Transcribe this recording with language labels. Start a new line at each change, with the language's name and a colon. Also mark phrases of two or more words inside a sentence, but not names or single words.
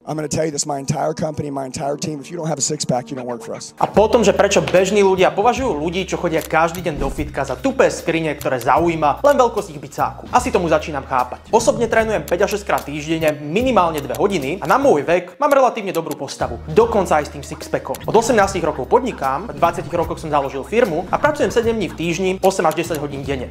English: I'm going to tell you this, my entire company, my entire team, if you don't have a six-pack, you don't work for us.
Slovak: A potom, že prečo bežní ľudia považujú ľudí, čo chodia každý deň do fitka za tupé skrine, ktoré zaujíma len veľkosť ich bicáku. Asi tomu začínam chápať. Osobne trénujem 5 až 6 krát týždenne, minimálne 2 hodiny a na môj vek mám relatívne dobrú postavu. Dokonca aj s tým sixpackom. Od 18 rokov podnikám, v 20 rokoch som založil firmu a pracujem 7 dní v týždni, 8 až 10 hodín denne.